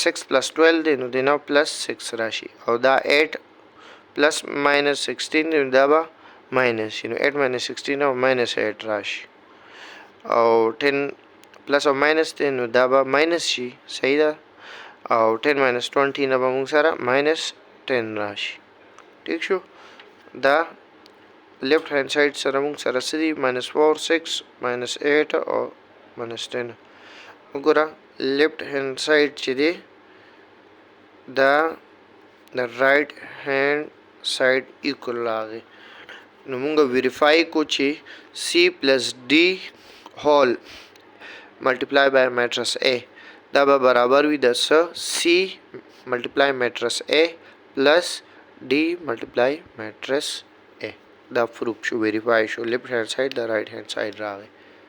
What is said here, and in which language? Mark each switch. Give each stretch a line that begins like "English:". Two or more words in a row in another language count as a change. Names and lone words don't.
Pashto: 6 plus 12 دی نو دی نه plus 6 راشي او دا 8
English: plus minus
Pashto: 16 دی نو دا به minus شي نو 8 minus 16 او minus 8 راشي او 10 plus او minus دی نو دا به minus شي صحیح ده او 10 minus 20 نه به موږ سره minus 10 راشي ٹھیک شو دا
English: left hand side
Pashto: سره موږ سره سدي minus 4 6 minus 8 او minus 10 وګوره
English: left hand side
Pashto: چې دی دا د
English: right hand side equal
Pashto: راغی نو موږ ویریفای کو چې
English: C plus D whole multiply by matrix A
Pashto: دا به برابر وي د
English: C multiply matrix A plus D multiply matrix A
Pashto: دا پروف شو ویریفای شو
English: left hand side
Pashto: د
English: right hand side
Pashto: راغی